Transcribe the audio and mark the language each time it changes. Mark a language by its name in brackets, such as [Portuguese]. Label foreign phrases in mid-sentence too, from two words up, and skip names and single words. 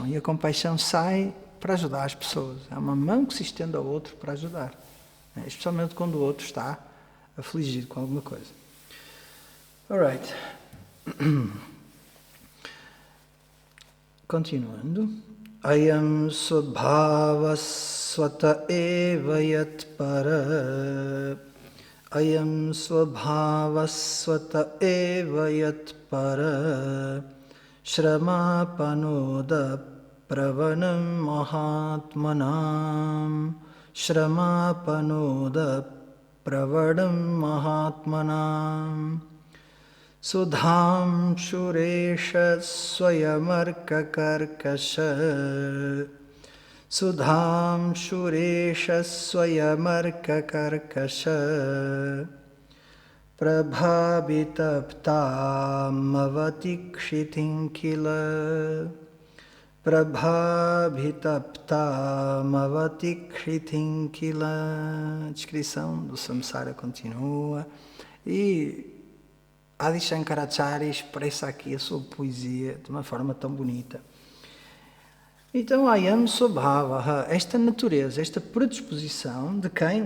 [Portuguese] E a compaixão sai para ajudar as pessoas. É uma mão que se estende ao outro para ajudar. Especialmente quando o outro está afligido com alguma coisa. Alright. Continuando. [Sanskrit] अयं स्वभाव स्वत एव यत् पर. अयं स्वभाव स्वत एव यत् पर. श्रमापनोद प्रवणं महात्मनाम्. श्रमापनोद प्रवणं महात्मनाम्. सुधां शुरेष स्वयमर्क कर्कश. सुधां शुरेष स्वयमर्क कर्कश. प्रभावितप्तम् अवतिक्षितिं किल. प्रभावितप्तम् अवतिक्षितिं किल. [Portuguese] A descrição do samsara continua. E Adi Shankaracharya expressa aqui a sua poesia de uma forma tão bonita. Então, [Sanskrit] अयं स्वभावः, [Portuguese] esta natureza, esta predisposição de quem?